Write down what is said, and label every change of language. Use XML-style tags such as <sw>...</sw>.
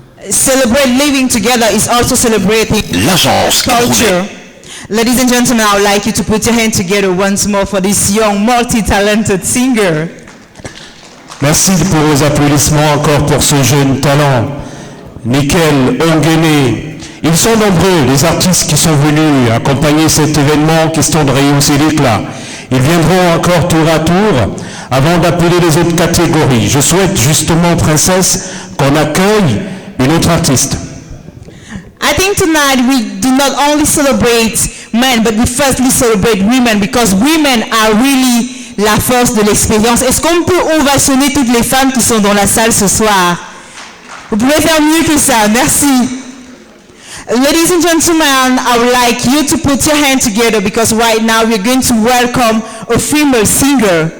<en>Celebrate living together is also celebrating</en> <fr>l'agence</fr> <en>culture. Ladies and gentlemen, I would like you to put your hands together once more for this young, multi-talented singer.</en> <fr>Merci pour vos applaudissements encore pour ce jeune talent. Nickel, Ongene. Ils sont nombreux, les artistes qui sont venus accompagner cet événement, question de rehausser l'éclat. Ils viendront encore tour à tour avant d'appeler les autres catégories. Je souhaite justement, Princesse, qu'on accueille une autre artiste.</fr> <en>I think tonight we do not only celebrate men, but we firstly celebrate women, because women are really</en> <fr>la force de l'expérience. Est-ce qu'on peut ovationner toutes les femmes qui sont dans la salle ce soir? Vous pouvez faire mieux que ça. Merci.</fr> <en>Ladies and gentlemen, I would like you to put your hands together, because right now we're going to welcome a female singer.</en>